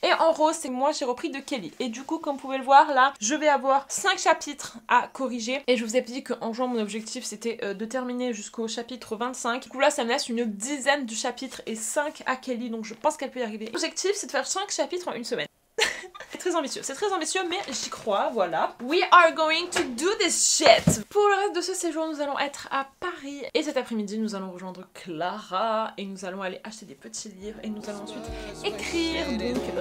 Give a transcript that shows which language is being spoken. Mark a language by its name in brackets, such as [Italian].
[French] Et en rose c'est moi j'ai repris de Kelly et du coup comme vous pouvez le voir là je vais avoir 5 chapitres à corriger et je vous ai dit qu'en juin mon objectif c'était de terminer jusqu'au chapitre 25. Du coup là ça me laisse une dizaine de chapitres et 5 à Kelly donc je pense qu'elle peut y arriver. L'objectif c'est de faire 5 chapitres en une semaine. C'est très ambitieux mais j'y crois, voilà. [English] We are going to do this shit. [French] Pour le reste de ce séjour nous allons être à Paris et cet après-midi nous allons rejoindre Clara et nous allons aller acheter des petits livres et nous allons ensuite écrire donc